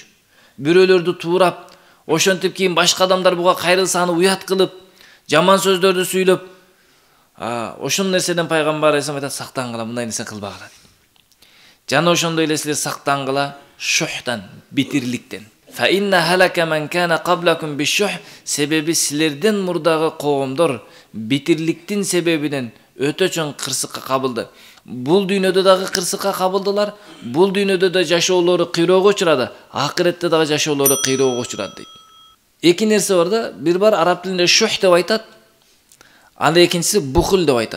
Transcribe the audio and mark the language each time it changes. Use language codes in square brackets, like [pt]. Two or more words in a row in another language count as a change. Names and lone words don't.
[ky] Бирөөлөрдү туурап, ошентип кийин башка адамдар буга кайрылса аны уят кылып, жаман сөздөрдү сүйлөп, ошол нерседен пайгамбар алейхисалам айтат: сактангыла, мындай нерсе кылбагыла дейт. Жана ошондой эле силер сактангыла шухтан, битирликтен. [ar] فإن هلك من كان قبلكم بالشح. [ky] Себеби силерден мурдагы коомдор битирликтин себебинен өтө чоң кырсыкка кабылды. Бул дүйнөдө дагы кырсыкка кабылдылар, бул дүйнөдө да жашоолору кыйроого учурады, акыретте дагы жашоолору кыйроого учурады дейт. Эки нерсе бар да, бир бар араб тилинде шух деп айтат, ал экинчиси бухул деп айтат.